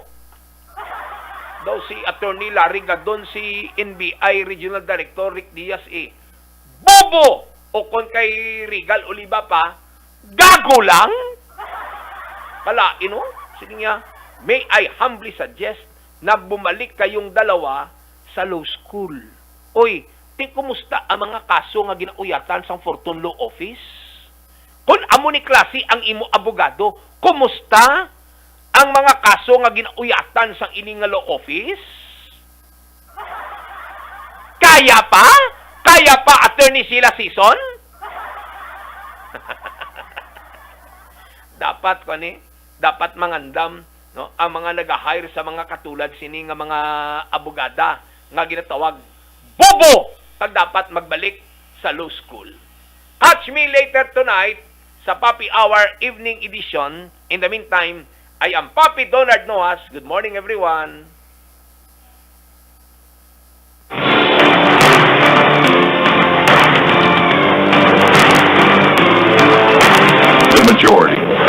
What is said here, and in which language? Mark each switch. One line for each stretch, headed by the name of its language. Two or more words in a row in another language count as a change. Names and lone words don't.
Hiligaynon: Daw si Attorney Larry Gadon, si NBI Regional Director Rick Diaz bobo! O kon kay Regal Oliva pa, gago lang? Kalain o?
Filipino: Sige nga,
English: may I humbly suggest
Filipino: na bumalik kayong dalawa sa
English: law school.
Hiligaynon: Oy, kumusta ang mga kaso nga ginauyatan sa Fortune Law Office? Kung amo ni klase ang imo abogado, kumusta ang mga kaso nga ginauyatan sa ining
English: law office?
Hiligaynon: Kaya pa? Kaya pa, Attorney Sheila Season? Dapat mangandam, no, ang mga nag-hire sa mga katulad sini nga mga abogada nga ginatawag bobo pag dapat magbalik sa
English: law school. Catch me later tonight sa PAPI Hour Evening Edition. In the meantime, I am Papi Donard Nojas. Good morning, everyone. The majority.